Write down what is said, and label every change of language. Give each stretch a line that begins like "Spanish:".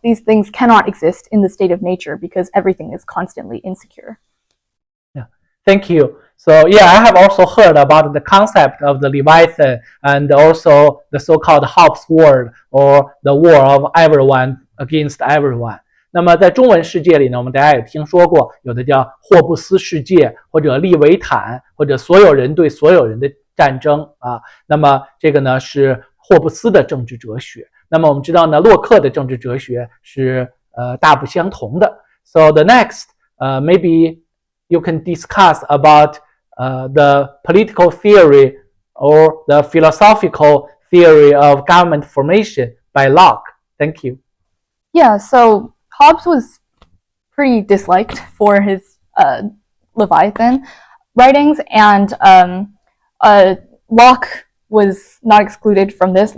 English: These things cannot exist in the state of nature because everything is constantly insecure. Yeah, thank you. So yeah, I have also heard about the concept of the Leviathan and also the so-called Hobbes war or the war of everyone against everyone.
Chinese: 那么在中文世界里呢，我们大家也听说过，有的叫霍布斯世界或者利维坦或者所有人对所有人的战争那么这个呢是霍布斯的政治哲学。那么我们知道呢，洛克的政治哲学是大不相同的。
English: So the next, maybe you can discuss about the political theory or the philosophical theory of government formation by Locke. Thank you. Yeah, so Hobbes was pretty disliked for his Leviathan writings, and Locke was not excluded from this.